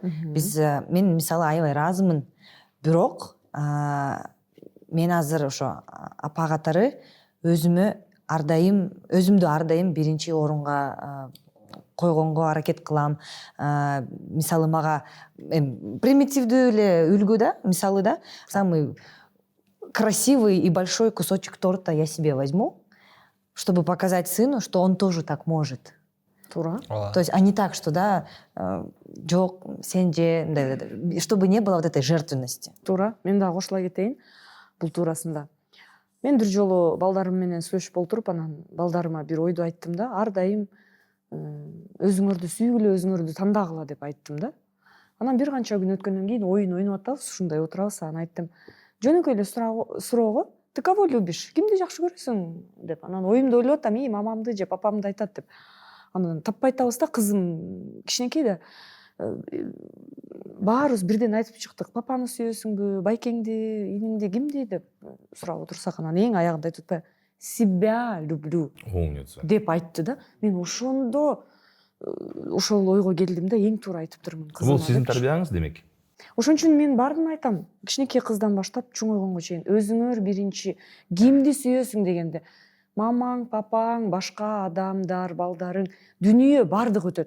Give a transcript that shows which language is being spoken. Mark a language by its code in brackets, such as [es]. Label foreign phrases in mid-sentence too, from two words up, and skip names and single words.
[ky] Мен мисалы аябай ыраазымын. Бирок мен азыр ошо апа катары өзүмдү ар дайым биринчи орунга койгонго аракет кылам. Мисалы мага примитивдүү эле үлгү да, мисалы да, [ru] самый красивый и большой кусочек торта я себе возьму, чтобы показать сыну, что он тоже так может. [ky] Туура. [ru] То есть, а не так, что да, [ky] жок, сен же, [ru] чтобы не было вот этой жертвенности. [ky] Туура. Мен дагы кошула кетейин бул туурасында. Мен бир жолу балдарым менен сүйлөшүп олтуруп, анан балдарыма бир ойду айттым да, ар дайым өзүңөрдү сүйгүлө, өзүңөрдү тандагыла деп айттым да. Анан бир канча күн өткөндөн кийин оюн ойноп атабыз, ушундай отурабыз, анан айттым, жөнөкөй эле суроого, [ru] ты кого любишь, [ky] кимди жакшы көрөсүң деп. Анан оюмда ойлоп атам, мамамды же папамды айтат деп. Анан таппай атабыз да, кызым кичинекей да. Баарыбыз бирден айтып чыктык, папаны сүйөсүңбү, байкеңди, иниңди, кимди деп сурап отурсак, анан эң аягында айтып атпайбы, [ru] себя люблю Умница. [ky] деп айтты да. Мен ошондо ошол ойго келдим да, эң туура айтыптырмын кызыма. Бул сиздин тарбияңыз демек. Ошон үчүн мен баардыгын айтам. Кичинекей кыздан баштап чоңойгонго чейин өзүңөр биринчи кимди сүйөсүң дегенде, мамаң, папаң, башка адамдар, балдарың, дүнүйө баардыгы өтөт.